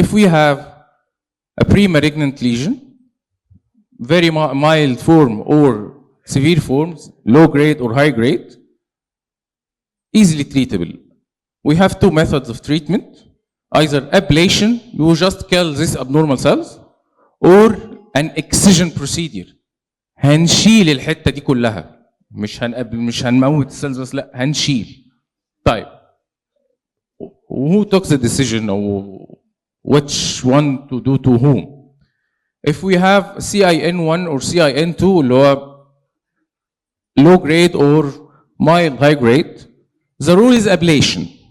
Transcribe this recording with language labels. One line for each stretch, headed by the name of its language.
English: If we have a pre-malignant lesion, very mild form or severe forms, low grade or high grade, easily treatable. We have two methods of treatment, either ablation, you just kill these abnormal cells, or an excision procedure.
Arabic: هنشيل الحتة دي كلها. مش هنموت السيلز بس، لا هنشيل. طيب.
English: Who took the decision or which one to do to whom? If we have CIN1 or CIN2
Arabic: اللي هو
English: low grade or mild high grade, the rule is ablation.